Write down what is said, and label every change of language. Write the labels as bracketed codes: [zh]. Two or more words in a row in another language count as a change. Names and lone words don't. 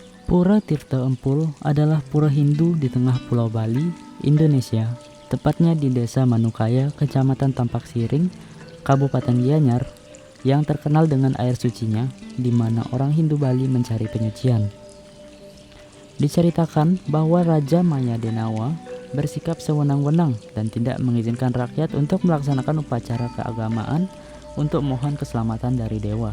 [id] Pura Tirta Empul adalah pura Hindu di tengah Pulau Bali, Indonesia, tepatnya di Desa Manukaya, Kecamatan Tampak Siring, Kabupaten Gianyar, yang terkenal dengan air sucinya, di mana orang Hindu Bali mencari penyucian. Diceritakan bahwa Raja Maya Denawa bersikap sewenang-wenang dan tidak mengizinkan rakyat untuk melaksanakan upacara keagamaan untuk mohon keselamatan dari dewa.